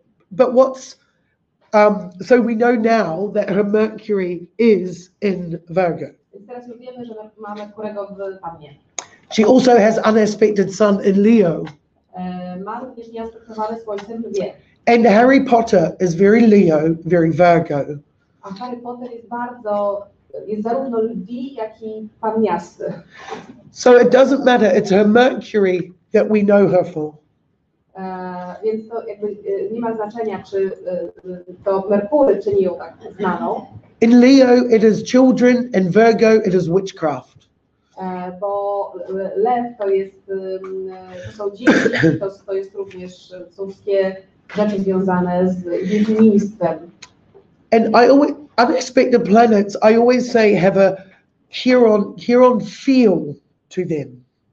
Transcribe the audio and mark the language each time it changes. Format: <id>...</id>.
<en>But what's so we know now that her Mercury is in Virgo.</en> <pl>Więc teraz już wiemy, że ma Merkurego w Pannie.</pl> <en>She also has unaspected sun in Leo.</en> <pl>Ma również nieaspektowane słońce w Lwie.</pl> <en>And Harry Potter is very Leo, very Virgo.</en> <pl>A Harry Potter jest zarówno lwi, jak i panniasty.</pl> <en>So it doesn't matter, it's her Mercury that we know her for.</en> <pl>Więc to jakby nie ma znaczenia, czy to Merkury czyni ją tak znaną.</pl> <en>In Leo it is children, in Virgo it is witchcraft.</en> <pl>Bo lew to są dzieci, to jest również są wszystkie rzeczy związane z wiedźmiństwem.</pl> <en>And unexpected planets, I always say, have a Chiron feel to them.</en>